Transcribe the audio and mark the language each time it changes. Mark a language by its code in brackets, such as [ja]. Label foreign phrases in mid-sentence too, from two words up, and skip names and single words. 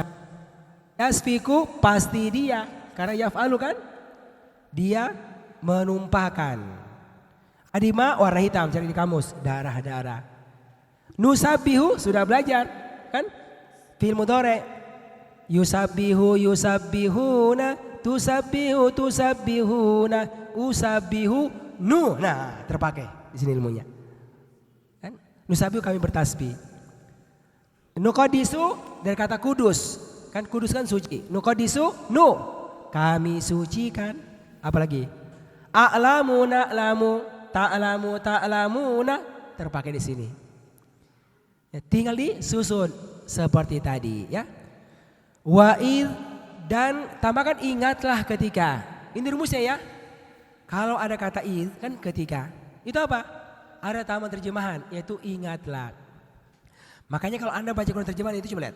[id] Yasfiku, pasti dia, karena yaf'alu kan, dia menumpahkan. Adima, warna hitam, cari di kamus, darah-darah. Nusabihu, sudah belajar kan, [ar] فعل مضارع, يسبح يسبحون، تسبح تسبحون، أسبح ن. [id] Nah, terpakai di sini ilmunya. Kan? Nusabbihu kami bertasbih. Nuqaddisu dari kata kudus. Kan kudus kan suci. Nuqaddisu nu. Kami sucikan. Apalagi? [ar] أعلم نعلم، تعلم تعلمون, [id] terpakai di sini. Ya, tinggal disusun seperti tadi ya. Wa'id dan tambahkan ingatlah ketika. Ini rumusnya ya. Kalau ada kata id kan ketika. Itu apa? Ada tambahan terjemahan yaitu ingatlah. Makanya kalau Anda baca Quran terjemahan itu coba lihat.